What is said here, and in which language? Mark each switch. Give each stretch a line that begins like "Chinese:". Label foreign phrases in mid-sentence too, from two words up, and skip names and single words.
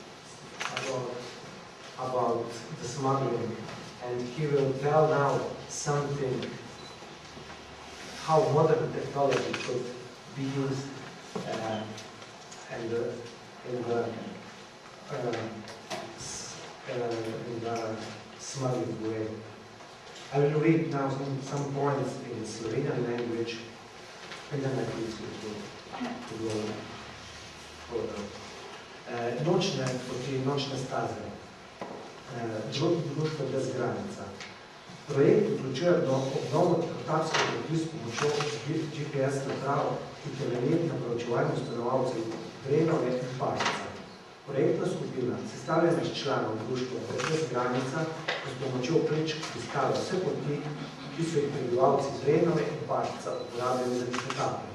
English: about the smuggling, and he will tell now something, how modern technology could be used in the smuggling way. I will read now some points in Slovenian language, and then I will to go further.
Slovenian: Nočne staze. Društvo bez granica. Projekt vključuje obnovo tihotapskih poti s pomočjo GPS naprav, ki temelji na proučevanju stanovalcev Drenove in Pašica. Projektna skupina, sestavljena iz članov društva bez granica, s pomočjo prečk iskala vse poti, ki so jih prebivalci Drenove in Pašica uporabljali za tihotapljanje.